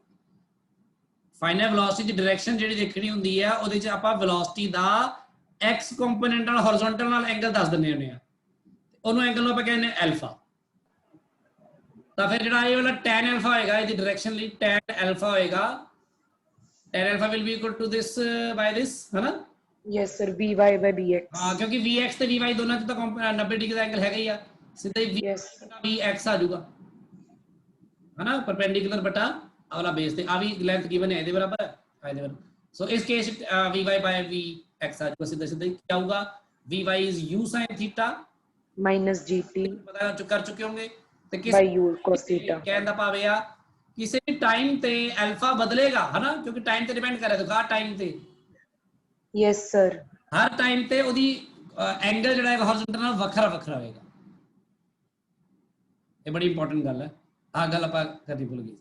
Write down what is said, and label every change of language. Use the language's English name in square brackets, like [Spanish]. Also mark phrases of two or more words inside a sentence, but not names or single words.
[English] final velocity [Punjabi] ਦੀ ਡਾਇਰੈਕਸ਼ਨ ਜਿਹੜੀ ਦੇਖਣੀ ਹੁੰਦੀ ਆ, ਉਹਦੇ 'ਚ ਆਪਾਂ ਵੈਲੋਸਿਟੀ ਦਾ [English] x component [Punjabi] ਨਾਲ ਹੌਰੀਜ਼ੌਂਟਲ ਨਾਲ ਐਂਗਲ ਦੱਸ ਦਿੰਦੇ ਹੁੰਦੇ ਆ, ਉਹਨੂੰ ਐਂਗਲ ਨੂੰ ਆਪਾਂ ਕਹਿੰਦੇ ਅਲਫਾ। ਤਾਂ ਫਿਰ ਜਿਹੜਾ ਇਹ ਵਾਲਾ tan ਅਲਫਾ ਹੋਏਗਾ ਇਹਦੀ ਡਾਇਰੈਕਸ਼ਨ ਲਈ, tan ਅਲਫਾ ਹੋਏਗਾ, tan ਅਲਫਾ [English] will be equal to this by this, [Punjabi] ਹੈ ਨਾ? [English] Yes sir, Vy by Bx. [Punjabi] ਹਾਂ, ਕਿਉਂਕਿ Vx ਤੇ Vy ਦੋਨਾਂ 'ਚ ਤਾਂ 90 ਡਿਗਰੀ ਦਾ ਐਂਗਲ ਹੈਗਾ ਹੀ ਆ, ਸਿੱਧਾ ਹੀ [English] Yes. [Punjabi] Vx ਆ ਜਾਊਗਾ, ਹੈ ਨਾ, ਪਰਪੈਂਡੀਕੂਲਰ ਬਟਾ ਵਾਲਾ ਬੇਸ ਤੇ, ਆ ਵੀ [English] length given [Punjabi] ਹੈ ਇਹਦੇ ਬਰਾਬਰ ਹੈ, ਇਹਦੇ ਬਰਾਬਰ। ਸੋ ਇਸ ਕੇਸ Vy by Vx ਆ ਜਾਊਗਾ, ਸਿੱਧਾ ਸਿੱਧਾ ਹੀ ਕੀ ਆਊਗਾ, [English] Vy is u sin theta Minus gt [Punjabi] ਪਤਾ ਕਰ ਚੁੱਕੇ ਹੋਗੇ, ਤੇ [English] by u cos theta. [Punjabi] ਕਹਿਣ ਦਾ ਭਾਵ ਇਹ ਆ ਕਿਸੇ ਵੀ ਟਾਈਮ ਤੇ ਅਲਫਾ ਬਦਲੇਗਾ, ਹੈ ਨਾ, ਕਿਉਂਕਿ ਟਾਈਮ ਤੇ ਡਿਪੈਂਡ ਕਰ ਰਿਹਾ, ਦੇਖੋ ਟਾਈਮ ਤੇ [English] Yes sir. [Punjabi] ਹਰ ਟਾਈਮ ਤੇ ਉਹਦੀ ਐਂਗਲ ਜਿਹੜਾ ਹੈ ਹੌਰੀਜ਼ੌਂਟਲ ਨਾਲ ਵੱਖਰਾ ਹੋਏਗਾ। ਇਹ ਬੜੀ ਇੰਪੋਰਟੈਂਟ ਗੱਲ ਹੈ, ਆਹ ਗੱਲ ਆਪਾਂ ਕਰਨੀ ਭੁੱਲ ਗਏ।